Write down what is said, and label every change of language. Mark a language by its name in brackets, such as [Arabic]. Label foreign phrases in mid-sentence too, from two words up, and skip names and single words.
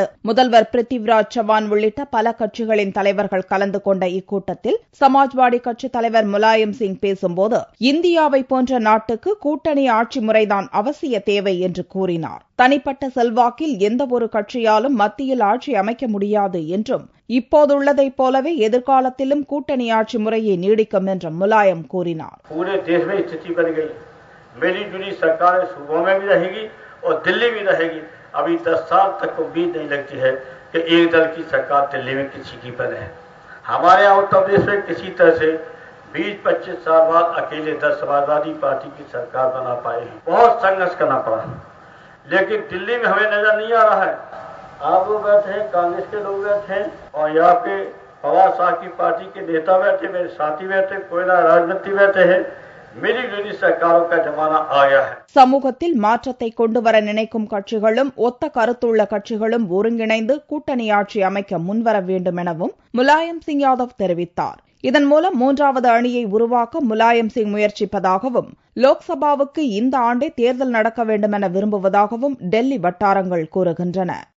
[Tamil] முதல்வர் பிருத்திவிராஜ் சவான் உள்ளிட்ட பல கட்சிகளின் தலைவர்கள் கலந்து கொண்ட இக்கூட்டத்தில் சமாஜ்வாடி கட்சித் தலைவர் முலாயம் சிங் பேசும்போது இந்தியாவை போன்ற நாட்டுக்கு கூட்டணி ஆட்சி முறைதான் அவசிய தேவை என்று கூறினார். தனிப்பட்ட செல்வாக்கில் எந்த ஒரு கட்சியாலும் மத்தியில் ஆட்சி அமைக்க முடியாது என்றும், இப்போதுள்ளதைப் போலவே எதிர்காலத்திலும் கூட்டணி ஆட்சி முறையை நீடிக்கும் என்று முலாயம் கூறினார். [Hindi] पूरे देश में स्थिति बन गई, मिली जुली सरकार सूबों में भी रहेगी और दिल्ली भी रहेगी. अभी 10 साल तक उम्मीद नहीं लगती है कि एक दल की सरकार दिल्ली में किसी की बने. हमारे यहाँ उत्तर प्रदेश में किसी तरह से 20-25 साल बाद अकेले 10 समाजवादी पार्टी की सरकार बना पाए हैं. बहुत संघर्ष करना पड़ा, लेकिन दिल्ली में हमें नजर नहीं आ रहा है. आप लोग बैठे हैं, कांग्रेस के लोग बैठे हैं और यहाँ पे पवार साहब की पार्टी के नेता बैठे, मेरे साथी बैठे, कोयला राजनीति बैठे हैं. मिली जुली सरकारों का जमाना आ गया है. [Tamil] சமூகத்தில் மாற்றத்தை கொண்டு வர நினைக்கும் கட்சிகளும் ஒத்த கருத்துள்ள கட்சிகளும் ஒருங்கிணைந்து கூட்டணி ஆட்சி அமைக்க முன்வர வேண்டும் எனவும் முலாயம் சிங் யாதவ் தெரிவித்தார். இதன் மூலம் 3வது அணியை உருவாக்க முலாயம் சிங் முயற்சிப்பதாகவும் லோக்சபாவுக்கு இந்த ஆண்டே தேர்தல் நடக்க வேண்டும் என விரும்புவதாகவும் டெல்லி வட்டாரங்கள் கூறுகின்றன.